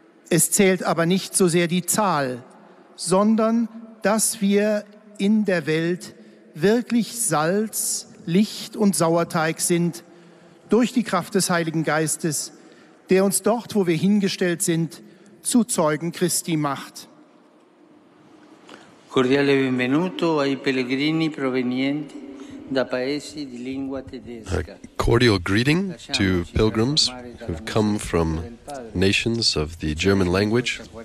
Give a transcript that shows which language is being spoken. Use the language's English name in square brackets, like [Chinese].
[German] Es zählt aber nicht so sehr die Zahl, sondern dass wir in der Welt wirklich Salz, Licht und Sauerteig sind durch die Kraft des Heiligen Geistes, der uns dort, wo wir hingestellt sind, zu Zeugen Christi macht. [Italian] Cordiale benvenuto ai pellegrini provenienti da paesi di lingua A tedesca. [English] cordial greeting to pilgrims who've come from nations of the German language.